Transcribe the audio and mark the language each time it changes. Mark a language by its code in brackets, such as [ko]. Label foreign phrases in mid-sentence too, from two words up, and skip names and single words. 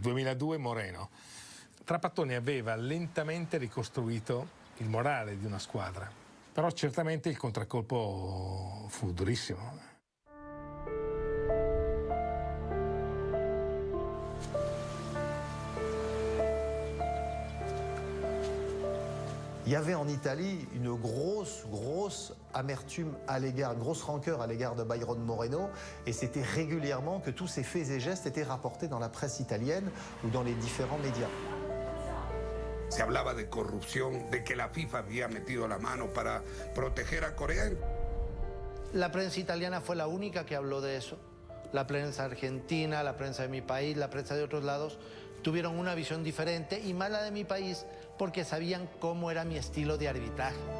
[it] 2002 Moreno. Trapattoni aveva lentamente ricostruito il morale di una squadra, però certamente il contraccolpo fu durissimo. [fr] Il y avait en Italie une grosse amertume à l'égard, une grosse rancœur à l'égard de Byron Moreno, et c'était régulièrement que tous ces faits et gestes étaient rapportés dans la presse italienne ou dans les différents médias. [es] Se hablaba de corrupción, de que la FIFA había metido la mano para proteger a Corea. La prensa italiana fue la única que habló de eso. La prensa argentina, la prensa de mi país, la prensa de otros lados tuvieron una visión diferente, y más la de mi país, porque sabían cómo era mi estilo de arbitraje.